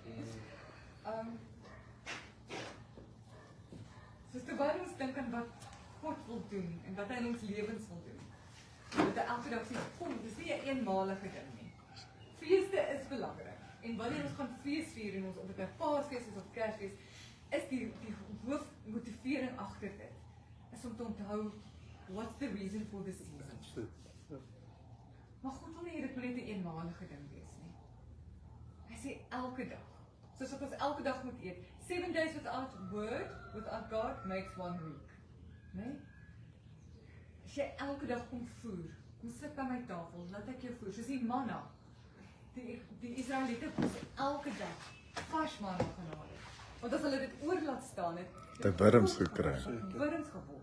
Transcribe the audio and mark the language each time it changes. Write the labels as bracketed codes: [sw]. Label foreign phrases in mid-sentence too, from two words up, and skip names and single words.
[af] Soos terwyl ons dink aan wat God wil doen en wat hy in ons lewens wil doen. Dat hy elke dag sê, kom, dis nie 'n eenmalige ding nie. Feeste is belangrik. En wanneer ons gaan fees vier en ons of dit 'n Paasfees is of Kersfees, is die hoofmotivering agter dit is om te onthou [en] what's the reason for the season. [af] Absoluut. Ja. Maar God wil nie hê dit moet net 'n eenmalige ding wees nie. Hy sê elke dag. Soos wat ons elke dag moet eet. [en] 7 days without word, without God makes 1 week. [af] Nee? As jy elke dag kom voer, kom sit by my tafel, laat ek jou voer, soos die manna. Die Israeliete moes elke dag vars manna gaan haal. Want as hulle dit oor laat staan het, Het hy wurms gekry. Wurms geword.